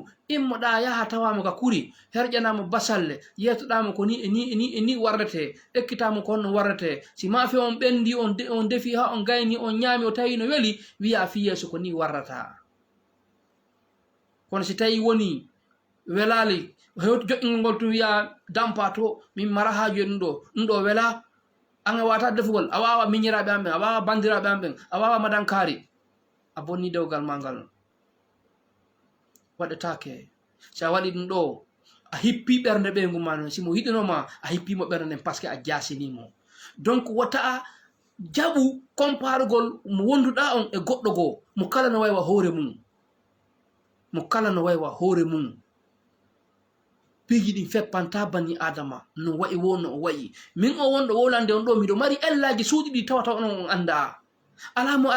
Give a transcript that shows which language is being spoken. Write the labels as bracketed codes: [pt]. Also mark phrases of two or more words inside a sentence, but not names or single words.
[ff] immoɗa yaha tawamo ka kuri herƴanamo basalle yettoɗamo ko ni ni warrete ekkitamo ko honno warrete si maafe on ɓendi on defi ha on gayni on ñaami o tawi no weeli wiya fi yeeso ko ni warrata kono si tawi woni welali joƴƴingol ngol tum wiya dampa to min mara haaju e ɗum ɗo wela an a wawata defugol a wawa miñiraɓe am ɓen a wawa bandiraɓe am ɓen a wawa madankari a bonni dewgal ma ngal waɗetake si a waɗi ɗum ɗo a hippi ɓernde ɓeygu ma noon simo yiɗinoma a hippimo ɓernde nden [fr] par ce que [ff] a jasinimo donc wata jaɓu comparugol mo wonduɗa on e goɗɗo goo mo kala no waywa hoore mum mo kala no waywa hoore mum piiji ɗin feppanta banni adama no wayi wo no o wayi min o wonɗo wolande on ɗo miɗo mari ellaji suuɗi ɗi tawata onon on anda ala mo